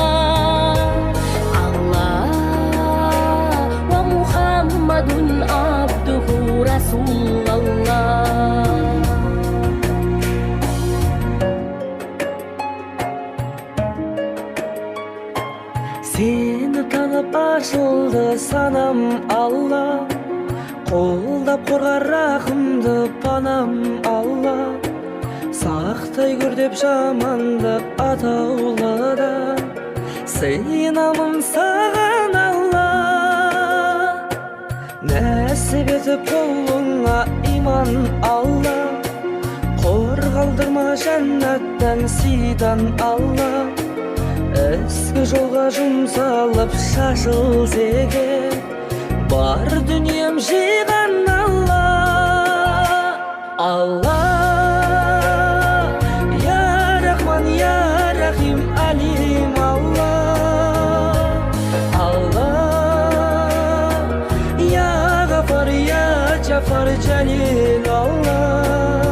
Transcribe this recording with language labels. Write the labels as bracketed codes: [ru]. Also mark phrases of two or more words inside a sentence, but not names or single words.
[ar] محمد عبده رسول الله. [kk] Seni tanıp açıldı sanam Allah, қолдап қорғар рахымды панам Allah. Сақтай көр деп жамандық атаулыдан, сыйынамын саған Allah. Нәсіп етіп қолыңа иман Allah, қорғалдырма жәннаттан сидан Allah. Ізгі жолға жұмсалып шашыл зеге, бар дүнием жиған Allah. Allah, [ar] يا رحمن يا رحيم عليم الله. الله يا غفار يا جعفر جليل الله.